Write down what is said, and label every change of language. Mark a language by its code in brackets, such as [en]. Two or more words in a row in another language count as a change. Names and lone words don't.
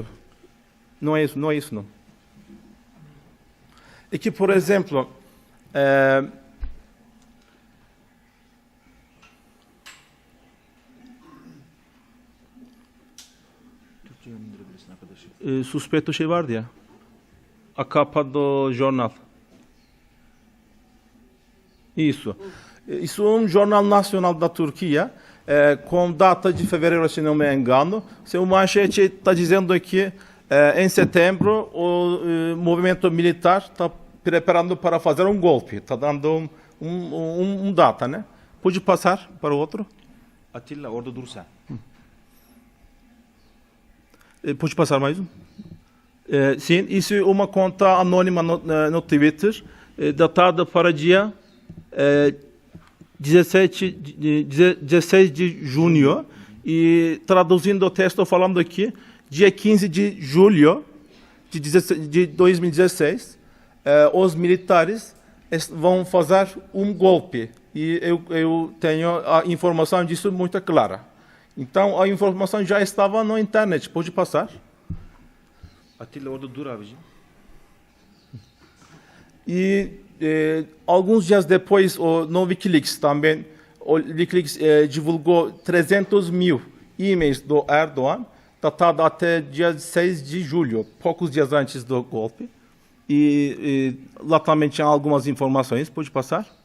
[pt] Não é isso, não. E que, por exemplo, suspeito [tr] şey vardı ya, [pt] a capa do jornal. Isso é jornal nacional da Turquia, com data de fevereiro, se não me engano. Seu manchete está dizendo que em setembro o movimento militar está preparando para fazer um golpe, está dando data, né? Pode passar para o outro? [tr] Atilla orada dursa. [pt] Pode passar mais um? Sim, isso é uma conta anônima no Twitter, datada para dia 16 de junho, e traduzindo o texto, falando aqui, dia 15 de julho de 2016, os militares vão fazer um golpe, e eu tenho a informação disso muito clara. Então, a informação já estava na internet. Pode passar? [tr] Atilla orada dur abicim. [pt] E alguns dias depois, no Wikileaks também o Wikileaks divulgou 300 mil e-mails do Erdogan, datado até dia 6 de julho, poucos dias antes do golpe. E lá também tinha algumas informações, pode passar?